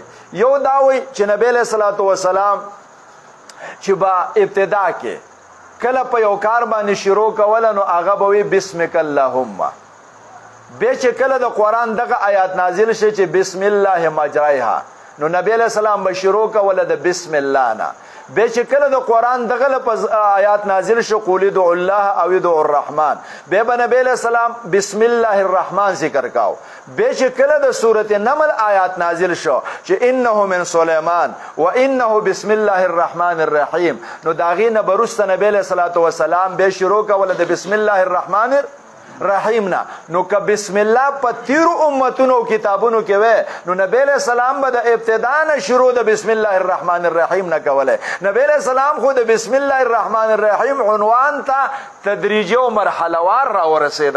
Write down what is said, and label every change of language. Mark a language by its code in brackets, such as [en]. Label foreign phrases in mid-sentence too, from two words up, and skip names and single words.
[ps] یو دا وایي چې نبی [ar] علیه الصلاة والسلام [ps] چې با ابتدا کې کله په یو کار باندې شروع کوله نو هغه به وي [ar] بسمک اللهم. [ps] بیا چې کله د قرآن دغه آیات نازل شي چې [ar] بسم الله مجریها [ps] نو نبی [ar] علیہ السلام [ps] به شروع کوله د بسم الله نه. بیا چې کله د قرآن دغه لپس آیات نازل شو [ar] قول ادعوا الله او ادعوا الرحمن، [ps] بیا به نبی [ar] علیہ السلام بسم الله الرحمن [ps] ذکر کاو. بیا چې کله د سورۃ نمل آیات نازل شو چې [ar] انه من سلیمان و انه بسم الله الرحمن الرحیم [ps] نو دا غي نه برسته نبی [ar] علیہ الصلوۃ والسلام [ps] به شروع کوله د [ar] بسم الله الرحمن رحیم [ps] نه. نو که بسم الله په تیرو امتونو کتابونو کې وای نو نبی [ar] علیہ السلام [ps] به د ابتدا نه شروع د [ar] بسم الله الرحمن الرحیم [ps] نه کوله. نبی [ar] علیہ السلام [ps] خو د [ar] بسم الله الرحمن الرحیم [ps] عنوان ته تدریجي او مرحله وار را ورسېده.